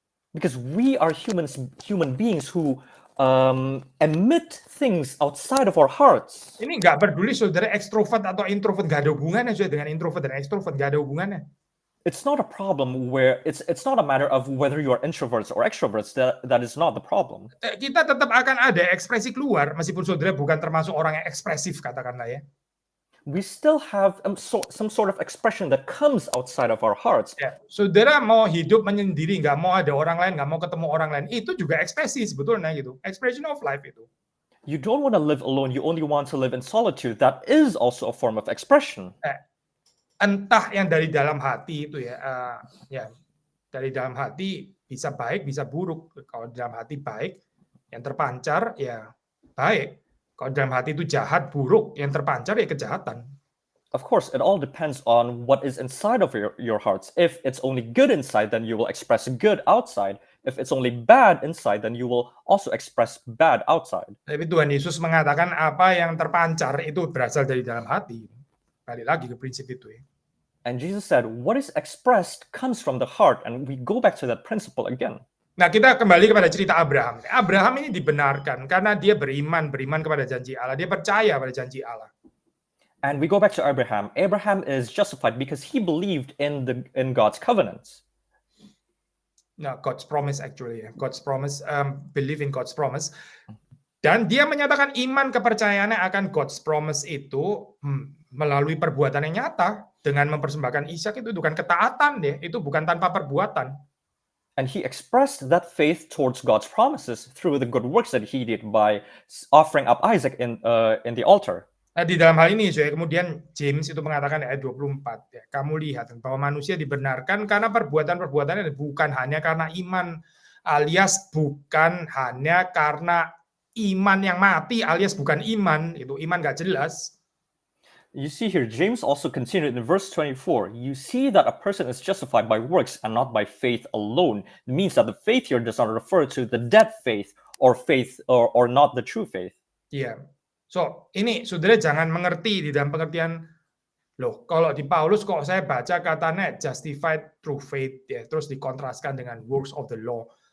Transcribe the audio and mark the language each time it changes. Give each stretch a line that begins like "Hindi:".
English: Because we are human beings who emit things outside of our hearts.
Indonesian: Ini nggak peduli saudara ekstrovert atau introvert, nggak ada hubungannya dengan introvert dan ekstrovert, nggak ada hubungannya.
English: It's not a problem where it's not a matter of whether you are introverts or extroverts. That is not the problem.
Indonesian: Kita tetap akan ada ekspresi keluar meskipun saudara bukan termasuk orang yang ekspresif, katakanlah ya.
English: We still have some sort of expression that comes outside of our hearts.
Indonesian: Ya, saudara mau hidup menyendiri, nggak mau ada orang lain, nggak mau ketemu orang lain, itu juga ekspresi sebetulnya gitu.
English: Expression of life itu. You don't want to live alone. You only want to live in solitude. That is also a form of expression.
Indonesian: Entah yang dari dalam hati itu ya, dari dalam hati bisa baik, bisa buruk. Kalau dalam hati baik, yang terpancar ya baik. Kalau dalam hati itu jahat, buruk, yang terpancar ya kejahatan.
English: Of course, it all depends on what is inside of your hearts. If it's only good inside, then you will express good outside. If it's only bad inside, then you will also express bad outside.
Indonesian: Tapi Tuhan Yesus mengatakan apa yang terpancar itu berasal dari dalam hati. Balik lagi ke prinsip itu ya.
English: And Jesus said, what is expressed comes from the heart. And we go back to that principle again.
Indonesian: Nah, kita kembali kepada cerita Abraham. Abraham ini dibenarkan karena dia beriman kepada janji Allah. Dia percaya pada janji Allah.
English: And we go back to Abraham. Abraham is justified because he believed in God's covenants. Nah, God's promise actually. God's promise, believe in God's promise.
Indonesian: Dan dia menyatakan iman kepercayaannya akan
English: God's promise
Indonesian: itu melalui perbuatan yang nyata. dengan mempersembahkan Ishak itu bukan ketaatan ya, itu bukan tanpa perbuatan.
English: And he expressed that faith towards God's promises through the good works that he did by offering up Isaac in the altar.
Indonesian: Nah, di dalam hal ini, ya, kemudian James itu mengatakan ayat 24, ya, kamu lihat bahwa manusia dibenarkan karena perbuatan-perbuatannya, bukan hanya karena iman, alias bukan hanya karena iman yang mati, alias bukan iman, itu iman gak jelas.
English: You see here, James also continued in verse 24. You see that a person is justified by works and not by faith alone. It means that the faith here does not refer to the dead faith or not the true faith.
Indonesian: Iya. So, ini saudara jangan mengerti di dalam pengertian, loh, kalau di Paulus kok saya baca katanya
English: justified through faith,
Indonesian: ya, terus dikontraskan dengan
English: works of the law.